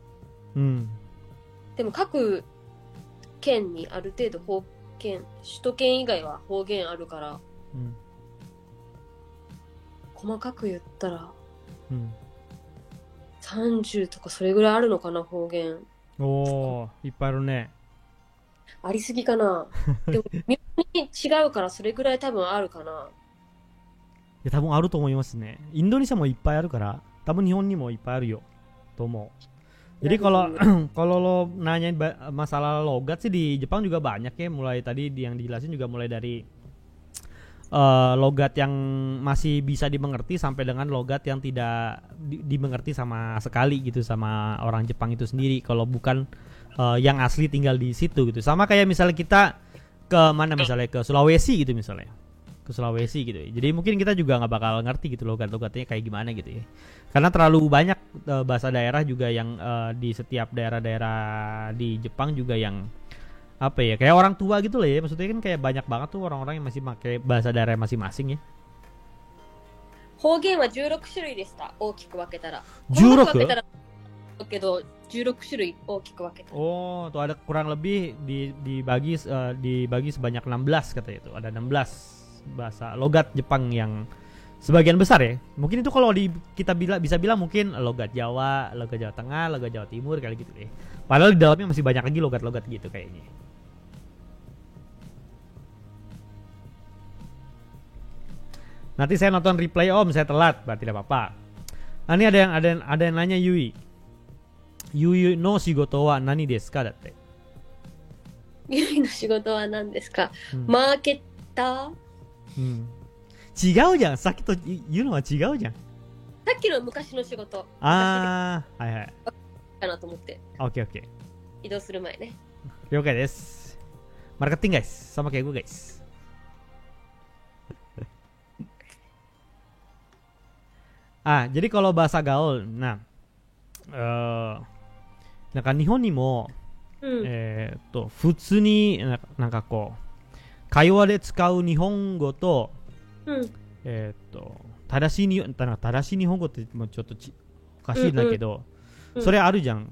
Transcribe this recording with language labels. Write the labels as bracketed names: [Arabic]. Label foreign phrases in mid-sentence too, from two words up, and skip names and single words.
[Japanese] でも各県にある程度方言、首都圏以外は方言あるから、細かく言ったら、30とかそれぐらいあるのかな、方言。おー、いっぱいあるね。ありすぎかな。でも微妙に違うからそれぐらい多分あるかな。いや多分あると思いますね。インドネシアもいっぱいあるから、多分日本にもいっぱいあるよと思う。 [Indonesian] Jadi kalau lo nanyain masalah logat sih di Jepang juga banyak ya, mulai tadi yang dijelasin juga mulai dari logat yang masih bisa dimengerti sampai dengan logat yang tidak dimengerti sama sekali gitu sama orang Jepang itu sendiri kalau bukan yang asli tinggal di situ gitu. Sama kayak misalnya kita ke mana, misalnya ke Sulawesi gitu misalnya. Ke Sulawesi gitu ya. Jadi mungkin kita juga nggak bakal ngerti gitu logat-logatnya kayak gimana gitu ya. Karena terlalu banyak bahasa daerah juga yang di setiap daerah-daerah di Jepang juga yang apa ya, kayak orang tua gitu lah ya. Maksudnya kan kayak banyak banget tuh orang-orang yang masih pakai bahasa daerah masing-masing ya. [Japanese] 方言は16種類でした。大きく分けたら。 16? 分けたらけど16種類大きく分けた。 [Indonesian] Oh, tuh ada kurang lebih dibagi sebanyak 16 katanya itu. Ada 16 bahasa logat Jepang yang sebagian besar ya. Mungkin itu kalau kita bisa bilang mungkin logat Jawa Tengah, logat Jawa Timur kali gitu deh. Padahal di dalamnya masih banyak lagi logat-logat gitu kayaknya. Nanti saya nonton replay om, saya telat, berarti tidak apa-apa. Nah, ini ada yang nanya [Japanese] ユイの仕事は何ですか [Indonesian] datte. [Japanese] ユイの仕事は何ですか? マーケッター？違うじゃん、さっきと言うのは違うじゃん。さっきの昔の仕事。はいはい。かなと思って。オッケー。移動する前ね。了解です。 [English] Marketing guys, [Indonesian] sama kayak gue guys. jadi kalau bahasa gaul, nah, [Japanese] なんか日本にも、普通になんかこう会話で使う日本語と、正しい日本語ってもうちょっとおかしいんだけど、それあるじゃん。